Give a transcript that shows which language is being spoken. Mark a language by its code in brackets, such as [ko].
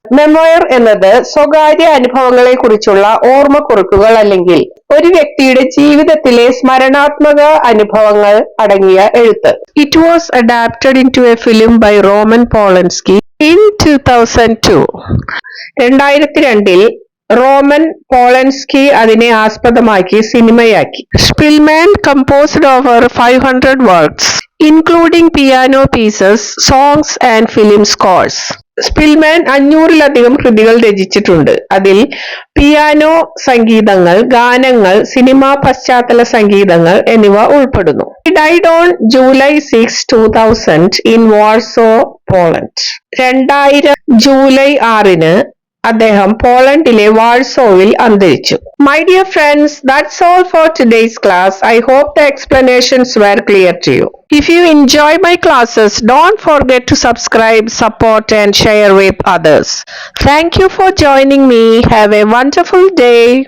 [ml] Memoir എന്നത് സ്വകാര്യ അനുഭവങ്ങളെ കുറിച്ചുള്ള ഓർമ്മക്കുറിപ്പുകൾ അല്ലെങ്കിൽ ഒരു വ്യക്തിയുടെ ജീവിതത്തിലെ സ്മരണാത്മക അനുഭവങ്ങൾ അടങ്ങിയ എഴുത്ത്. [en] It was adapted into a film by Roman Polanski in 2002. 2002 [ml] Roman പോളൻസ്കി അതിനെ ആസ്പദമാക്കി സിനിമയാക്കി. [en] Szpilman composed over 500 works, including piano pieces, songs and film scores. [ml] Spillman 500-ലധികം കൃതികൾ രചിച്ചിട്ടുണ്ട്. അതിൽ പിയാനോ സംഗീതങ്ങൾ, ഗാനങ്ങൾ, സിനിമാ പശ്ചാത്തല സംഗീതങ്ങൾ എന്നിവ ഉൾപ്പെടുന്നു. [en] He died on July 6, 2000 in Warsaw, Poland. [ml] 2000 July 6-ന് അദ്ദേഹം പോളണ്ടിലെ വാഴ്സോവിൽ അന്തരിച്ചു. [en] My dear friends, that's all for today's class. I hope the explanations were clear to you. If you enjoy my classes, don't forget to subscribe, support and share with others. Thank you for joining me. Have a wonderful day.